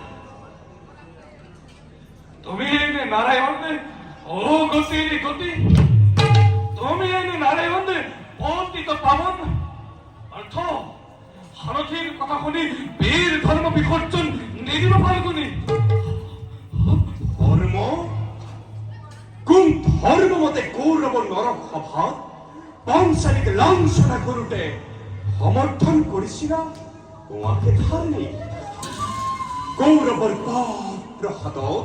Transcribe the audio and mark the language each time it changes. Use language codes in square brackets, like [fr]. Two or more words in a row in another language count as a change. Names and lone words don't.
[as] তুমি নারায়ণ ও গতির গতি তুমি এনে নারায়ণ পতিত পাবন অর্থ সারথীর কথা শুনি বীর ধর্ম বিসর্জন নিদিব ফাল্গুনি ধর্ম কোন ধর্ম মতে কৌরব নরক সভাত পাঞ্চালীক লাঞ্ছনা কৰোঁতে সমৰ্থন কৰিছিলা তোমাকে ধাৰণী কৌৰৱৰ পাপ প্ৰসাদত